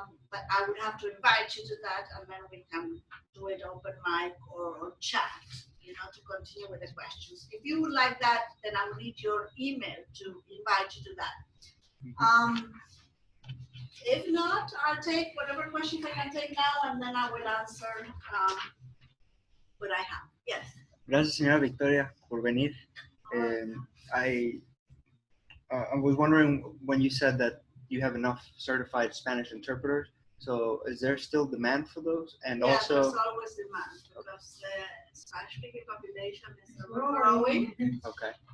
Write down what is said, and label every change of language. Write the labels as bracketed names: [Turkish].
[English] But I would have to invite you to that, and then we can do it open mic or chat, to continue with the questions. If you would like that, then I will need your email to invite you to that. If not, I'll take whatever questions I can take now, and then I will answer what I have. Yes. [Spanish] Gracias, señora Victoria, por venir. [English] I was wondering when you said that you have enough certified Spanish interpreters. So is there still demand for those? And yeah, also, there's always demand because the Spanish-speaking population is growing. Okay.